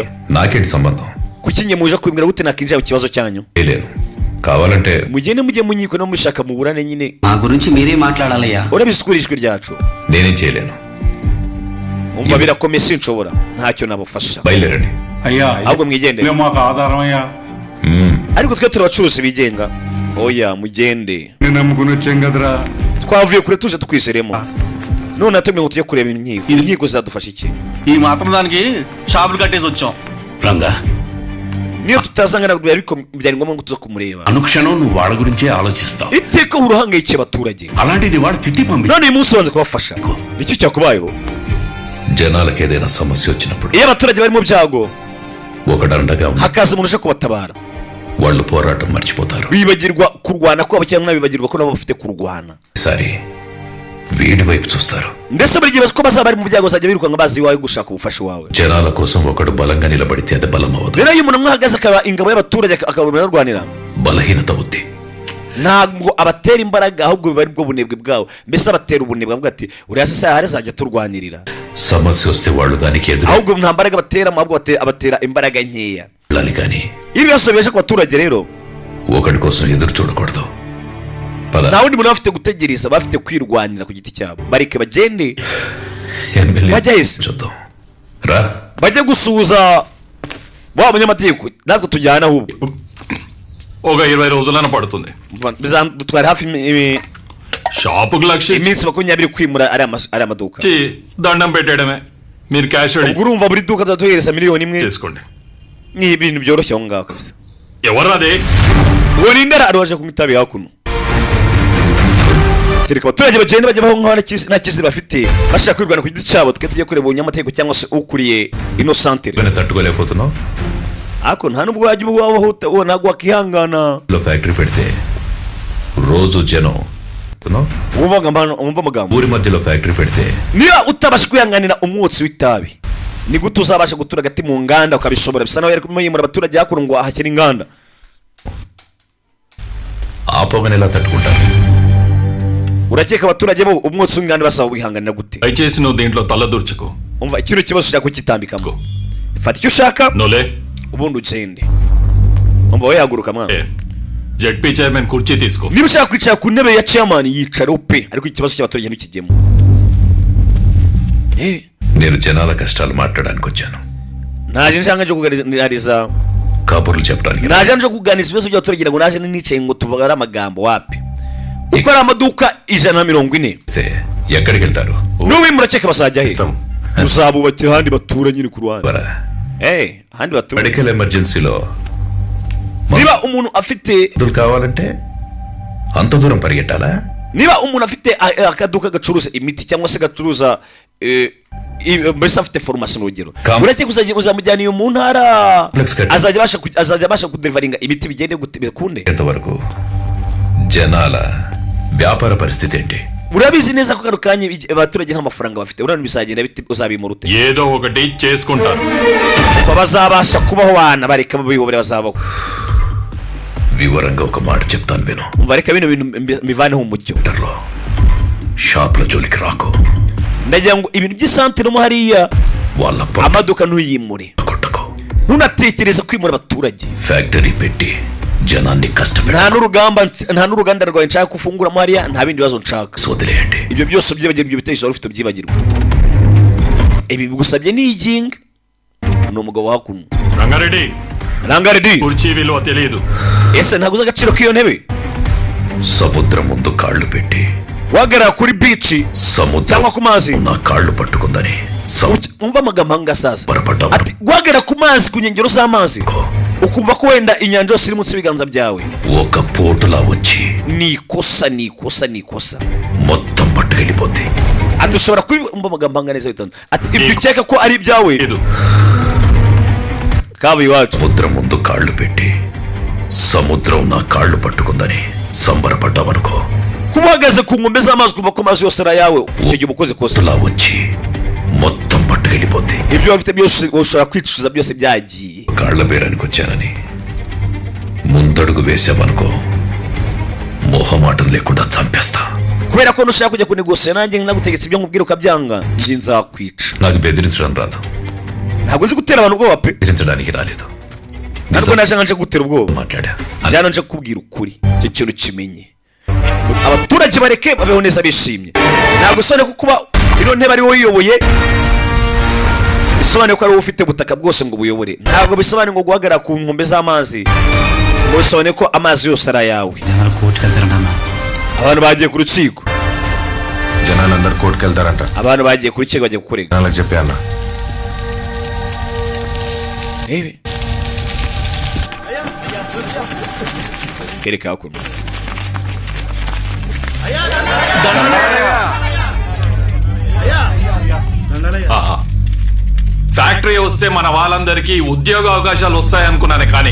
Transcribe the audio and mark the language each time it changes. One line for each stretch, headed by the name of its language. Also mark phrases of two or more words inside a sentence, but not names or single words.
Telugu: నాకేంటి సంబంధం
Kinyarwanda: kuki njye muje kwibwira gute nakinjira mu kibazo cyanyu
Telugu: చేయలేను కావాలంటే
Kinyarwanda: mugende mujye munyiko no mushaka muburane nyine
Telugu: మా గురించి మీరే మాట్లాడాలయ్యా
Kinyarwanda: urabisukura ijwi ryacu
Telugu: నేనేం చేయలేను
Kinyarwanda: umva birakomeye sinshobora ntacyo nabufasha
Telugu: బయలుదేరండి అయ్యా
Kinyarwanda: ahubwo mwigendere
Telugu: మాకు ఆధారం అయ్యా
Kinyarwanda: ariko twe turi abacuruzi bigenga oya mugende
Telugu: నేను నమ్ముకుని వచ్చాం కదరా
Kinyarwanda: twavuye kure tuje tukwiseremo none natumye ngo tujye kureba inkiko zizadufasha iki
Telugu: ఈ మాత్రం దానికి షాపులు కట్టేసి వచ్చాం రంగా
Kinyarwanda: niyo tutazangana byari ngombwa ngo tuze kumureba
Telugu: అనుక్షణం నువ్వు వాళ్ళ గురించే ఆలోచిస్తావు
Kinyarwanda: iteka uruhangayikiye abaturage
Telugu: అలాంటిది వాడు తిట్టి పంపి
Kinyarwanda: none uyu munsi wanze kubafasha nicyo cyakubayeho
Telugu: జనాలకు ఏదైనా సమస్య వచ్చినప్పుడు
Kinyarwanda: iyo abaturage bari mu byago
Telugu: ఒకడండగా ఉన్న
Kinyarwanda: hakaza umuntu uje kubatabara
Telugu: వాళ్ళు పోరాటం మర్చిపోతారు
Kinyarwanda: bibagirwa kurwana kwabo cyangwa nabibagirwa ko nabo bafite kurwana
Telugu: సరే వీడి వైపు చూస్తారు
Kinyarwanda: ndetse buri gihe ko bazaba bari mu byago bazajya birukanka bazi iwawe gushaka ubufasha wawe
Telugu: జనాల కోసం ఒకడు బలంగా నిలబడితే అది బలం అవ్వదు
Kinyarwanda: rero iyo umuntu mwahagaze akaba ingabo y'abaturage akabona arwanira
Telugu: బలహీనత ఉంది
Kinyarwanda: ntabwo abatera imbaraga ahubwo biba ari bwo bunebwe bwabo mbese abatera ubunebwe avuga ati uriya se hari azajya turwanirira
Telugu: సమస్య వస్తే వాళ్ళు దానికి ఎదురు
Kinyarwanda: ahubwo nta mbaraga batera ahubwo abatera imbaraga nkeya
Telugu: వెళ్ళాలి కానీ
Kinyarwanda: iyo ibibazo bibaje ku baturage rero
Telugu: ఒకడి కోసం ఎదురు చూడకూడదు పద
Kinyarwanda: nta wundi muntu bafite gutegereza bafite kwirwanira ku giti cyabo bareke bagende
Telugu: ఎమ్మెల్యే
Kinyarwanda: bajya hese
Telugu: చూద్దాం రా
Kinyarwanda: bajye gusuhuza wa munyamategeko natwe tujyana ahubwo
Telugu: ఒక 20 రోజులైనా పడుతుంది
Kinyarwanda: bizadutwara hafi
Telugu: షాపుకు లక్షించి
Kinyarwanda: iminsi 20 kwimura ari amaduka
Telugu: దండం పెట్టడమే మీరు క్యాష్
Kinyarwanda: ubwo urumva buri duka tuzatuhereza miliyoni imwe
Telugu: చేసుకోండి
Kinyarwanda: ni ibintu byoroshye aho ngaho kabisa
Telugu: ఎవరు అదే
Kinyarwanda: uwo ni indara ari waje kunywa itabi hakuno tereka abaturage bagenda bajya baho nk'aho nta kizere bafite bashaka kwirwana ku giti cyabo twe tujye kureba ubunyamategeko cyangwa se ukuriye ino santere
Telugu: తట్టుకోలేకపోతున్నావు
Kinyarwanda: ariko nta nubwo wajya ubaho ntabwo wakihangana
Telugu: ఫ్యాక్టరీ పెడితే రోజు జనం
Kinyarwanda: wumva amagambo
Telugu: ఊరి మధ్యలో ఫ్యాక్టరీ పెడితే
Kinyarwanda: niba utabasha kwihanganira umwotsi w'itabi ni gute uzabasha gutura hagati mu nganda ukabishobora bisa naho yari kumuyimura abaturage hakuno ngo ahakire inganda
Telugu: ఆ పొగని ఎలా తట్టుకుంటారు
Kinyarwanda: urakeka abaturage bo umwotsi w'inganda basaba wihanganira gute
Telugu: దయచేసి నువ్వు దీంట్లో తల దూర్చుకో
Kinyarwanda: umva ikintu kibazo ushaka kukitambikamo fata icyo ushaka
Telugu: నోలే
Kinyarwanda: ubundi ugende umva wowe haguruka mwana
English: ZP chairman
Telugu: కుర్చీ తీసుకో
Kinyarwanda: niba ushaka kwicara ku ntebe ya chairman yicare pe ariko ikibazo cy'abaturage ntikigemo
Telugu: నేను జనాల కష్టాలు మాట్లాడడానికి వచ్చాను
Kinyarwanda: naje nshaka nje kuganiriza
Telugu: కబుర్లు చెప్పడానికి
Kinyarwanda: naje nje kuganiriza ibibazo by'abaturage ngo naje nicaye ngo tubagare amagambo wapi uko ari amaduka 140
Telugu: ఎక్కడికి వెళ్తారు
Kinyarwanda: n'ubimura ceka bazajya he uzabubakira ahandi batura nyine ku ruhande ahandi batura
English: medical emergencyలో
Kinyarwanda: niba umuntu afite
Telugu: కావాలంటే అంత దూరం పరిగెట్టాలా
Kinyarwanda: niba umuntu afite akaduka gacuruza imiti cyangwa se gacuruza mbese afite farumasi n'urugero uretse uzamujyana iyo mu ntara azajya abasha kuderivaringa imiti bigende bikunde
Telugu: ఎంతవరకు జనాల వ్యాపార పరిస్థితి ఏంటి
Kinyarwanda: urabizi neza ko kano kanya abaturage nta mafaranga bafite urabona bizagenda biti uzabimura ute
Telugu: ఏదో ఒకటి చేసుకుంటారు
Kinyarwanda: bazabasha kubaho wana bareka babiyobore bazabaho
Telugu: వివరంగా ఒక మాట చెప్తాను విను
Kinyarwanda: bareka bino bintu bivaneho umucyo
Telugu: షాప్ లో జోలికి రాకు
Kinyarwanda: ndagira ngo ibintu by'isantere mo hariya
Telugu: వాళ్ళ
Kinyarwanda: amaduka ntuyimure
Telugu: కొట్టకు
Kinyarwanda: ntunatekereza kwimura abaturage
Telugu: ఫ్యాక్టరీ పెట్టి జనాన్ని కష్టపెట్ట
Kinyarwanda: nta n'uruganda rwawe nshaka kufunguramo hariya nta bindi bibazo nshaka
Telugu: వదిలేయండి
Kinyarwanda: ibyo byose byibagirwa ibyo bitekerezo wari ufite byibagirwa ibi bigusabye ni iginga ni umugabo hakuno రంగారెడ్డి
Telugu: కుర్చీ విలువ తెలియదు
Kinyarwanda: ese ntabwo uzi agaciro k'iyo ntebe
Telugu: సముద్రం ముందు కాళ్ళు పెట్టి
Kinyarwanda: wahagarara kuri bici
Telugu: సముద్రం
Kinyarwanda: cyangwa ku mazi
Telugu: నా కాళ్ళు పట్టుకుందని
Kinyarwanda: umva amagambo ahangasaza ati guhagarara ku mazi ku nkengero z'amazi ukumva ko wenda inyanja yose iri munsi y'ibiganza byawe
Telugu: ఒక పోటులా వచ్చి
Kinyarwanda: ni ikosa
Telugu: మొత్తం పట్టుకెళ్ళిపోద్ది
Kinyarwanda: ati ushobora kumva amagambo ahanganeza witonda ati ibyo ukeka ko ari ibyawe kaba iwacu
Telugu: సముద్రం ముందు కాళ్ళు పెట్టి సముద్రం నా కాళ్ళు పట్టుకుందని సంబరపడ్డావనుకో
Kinyarwanda: kuba uhagaze ku nkombe z'amazi kumva ko amazi yose ari ayawe icyo gihe uba ukoze kosa
Telugu: వచ్చి మొత్తం పట్టుకెళ్ళిపోద్ది
Kinyarwanda: ibyo wafite byose ushobora kwicuza byose byagiye
Telugu: కాళ్ళ బేరానికి వచ్చానని ముందడుగు వేసామనుకో మొహమాటం లేకుండా చంపేస్తా
Kinyarwanda: kubera ko nushaka kujya kunegosiya nanjye nagutegetse ibyo nkubwira ukabyanga njye nzakwica
Telugu: నాకు బెదిరించడం రాదు
Kinyarwanda: ntabwo nzi gutera abantu ubwoba pe
Telugu: బెదిరించడానికి రాలేదు
Kinyarwanda: ntabwo naje gutera ubwoba
Telugu: మాట్లాడా
Kinyarwanda: njyana nje kukubwira ukuri icyo kintu kimenye abaturage bareke babeho neza bishimye ntabwo bisobanuye ko kuba ino ntebe ari wowe uyoboye bisobanuye ko ari wowe ufite ubutaka bwose ngo buyobore ntabwo bisobanuye ngo guhagarara ku nkombe z'amazi ngo bisobanuye ko amazi yose ari ayawe abantu bagiye ku rukiko
Telugu: జనాలందరూ కోర్టుకు వెళ్తారంట
Kinyarwanda: abantu bagiye ku rukiko bagiye kukurega
Telugu: నాకు చెప్పి అన్న
Kinyarwanda: kereka hakuno
Telugu: ఫ్యాక్టరీ వస్తే మన వాళ్ళందరికీ ఉద్యోగ అవకాశాలు వస్తాయనుకున్నానే కానీ